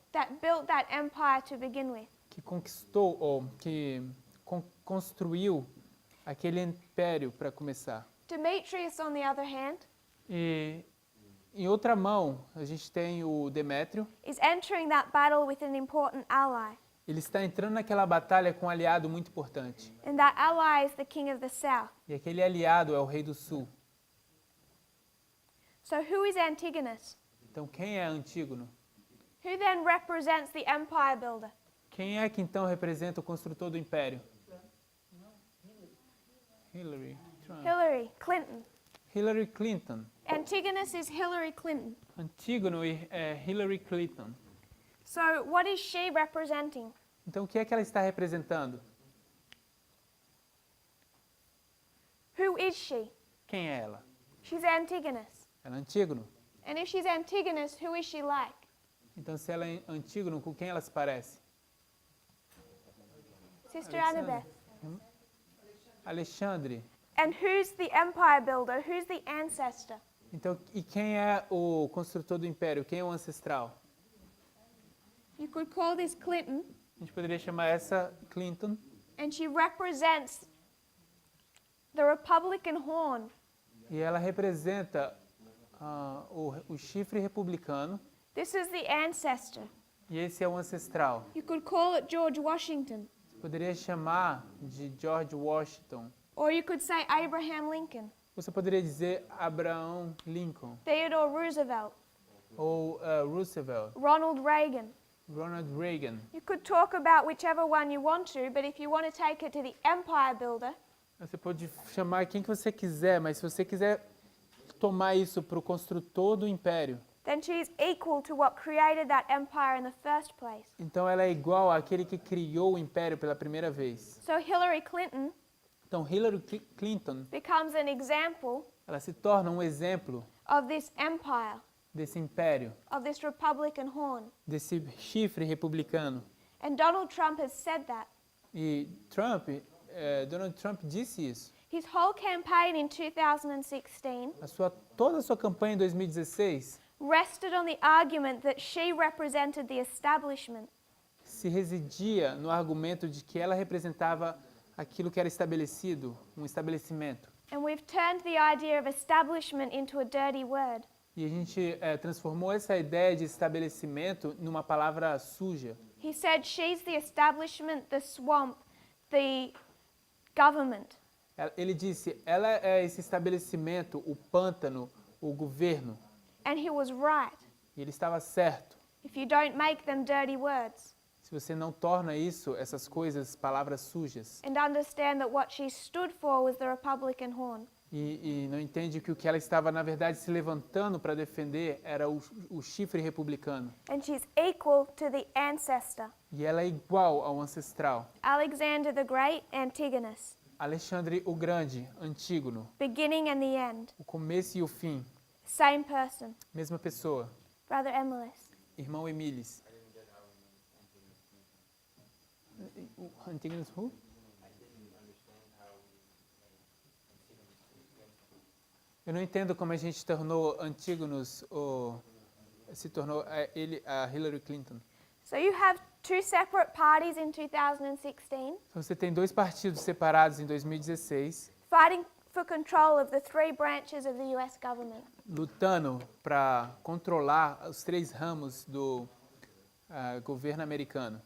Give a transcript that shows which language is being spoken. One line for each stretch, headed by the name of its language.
English: that built that empire to begin with.
Portuguese: que conquistou ou que construiu aquele império para começar.
English: Demetrius, on the other hand,
Portuguese: E em outra mão, a gente tem o Demétrio.
English: is entering that battle with an important ally,
Portuguese: Ele está entrando naquela batalha com um aliado muito importante.
English: and that ally is the king of the south.
Portuguese: E aquele aliado é o rei do sul.
English: So who is Antigonus?
Portuguese: Então, quem é Antígono?
English: Who then represents the empire builder?
Portuguese: Quem é que então representa o construtor do império?
English: Hillary. Trump.
Portuguese: Hillary Clinton.
English: Hillary Clinton. Antigonus is Hillary Clinton.
Portuguese: Antígono é Hillary Clinton.
English: So what is she representing?
Portuguese: Então, o que é que ela está representando?
English: Who is she?
Portuguese: Quem é ela?
English: She's Antigonus.
Portuguese: Ela é Antígono.
English: And if she's Antigonus, who is she like?
Portuguese: Então, se ela é Antígono, com quem ela se parece?
English: Sister Alexander. Annabeth.
Portuguese: Alexandre.
English: And who's the empire builder? Who's the ancestor?
Portuguese: Então, e quem é o construtor do império? Quem é o ancestral?
English: You could call this Clinton,
Portuguese: A gente poderia chamar essa Clinton.
English: and she represents the Republican horn.
Portuguese: E ela representa o chifre republicano.
English: This is the ancestor.
Portuguese: E esse é o ancestral.
English: You could call it George Washington,
Portuguese: Você poderia chamar de George Washington.
English: or you could say Abraham Lincoln,
Portuguese: Você poderia dizer Abraham Lincoln.
English: Theodore Roosevelt,
Portuguese: Ou Roosevelt.
English: Ronald Reagan.
Portuguese: Ronald Reagan.
English: You could talk about whichever one you want to, but if you want to take it to the empire builder,
Portuguese: Você pode chamar quem que você quiser, mas se você quiser tomar isso para o construtor do império,
English: then she's equal to what created that empire in the first place.
Portuguese: então ela é igual àquele que criou o império pela primeira vez.
English: So Hillary Clinton
Portuguese: Então Hillary Clinton,
English: becomes an example
Portuguese: ela se torna um exemplo
English: of this empire,
Portuguese: desse império,
English: of this Republican horn.
Portuguese: desse chifre republicano.
English: And Donald Trump has said that.
Portuguese: E Donald Trump disse isso.
English: His whole campaign in 2016
Portuguese: Toda a sua campanha em 2016
English: rested on the argument that she represented the establishment.
Portuguese: se residia no argumento de que ela representava aquilo que era estabelecido, um estabelecimento.
English: And we've turned the idea of establishment into a dirty word.
Portuguese: E a gente transformou essa ideia de estabelecimento numa palavra suja.
English: He said she's the establishment, the swamp, the government.
Portuguese: Ele disse, ela é esse estabelecimento, o pântano, o governo.
English: And he was right.
Portuguese: E ele estava certo.
English: If you don't make them dirty words
Portuguese: Se você não torna isso, essas coisas, palavras sujas,
English: and understand that what she stood for was the Republican horn.
Portuguese: e não entende que o que ela estava, na verdade, se levantando para defender era o chifre republicano.
English: And she's equal to the ancestor,
Portuguese: E ela é igual ao ancestral.
English: Alexander the Great, Antigonus,
Portuguese: Alexandre o Grande, Antígono,
English: beginning and the end,
Portuguese: o começo e o fim,
English: same person,
Portuguese: mesma pessoa.
English: Brother Emilis.
Portuguese: Irmão Emilis. Antígono who? Eu não entendo como a gente tornou Antígonos, se tornou a Hillary Clinton.
English: So you have two separate parties in 2016
Portuguese: Então você tem dois partidos separados em 2016,
English: fighting for control of the three branches of the US government.
Portuguese: lutando para controlar os três ramos do governo americano.